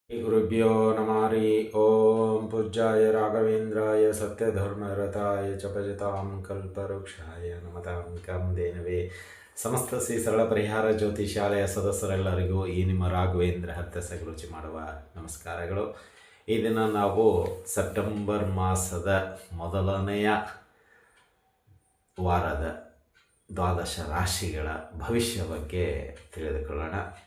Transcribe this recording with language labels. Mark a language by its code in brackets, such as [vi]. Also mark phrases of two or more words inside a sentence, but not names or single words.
[sa] गुरुभ्यो नमः हरि ओम पूज्याय राघवेन्द्राय सत्यधर्मरताय च भजतां कल्पवृक्षाय नमतां ಕಾಮಧೇನವೇ [kn] ಸಮಸ್ತ ಶ್ರೀ ಸರಳ ಪರಿಹಾರ ಜ್ಯೋತಿಷಾಲಯ ಸದಸ್ಯರೆಲ್ಲರಿಗೂ ಈ ನಿಮ್ಮ ರಾಘವೇಂದ್ರ ಹತ್ತಸ ರುಚಿ ಮಾಡುವ ನಮಸ್ಕಾರಗಳು. ಈ ದಿನ ನಾವು ಸೆಪ್ಟೆಂಬರ್ ಮಾಸದ ಮೊದಲನೆಯ ವಾರದ ದ್ವಾದಶ ರಾಶಿಗಳ ಭವಿಷ್ಯ ಬಗ್ಗೆ ತಿಳಿದುಕೊಳ್ಳೋಣ.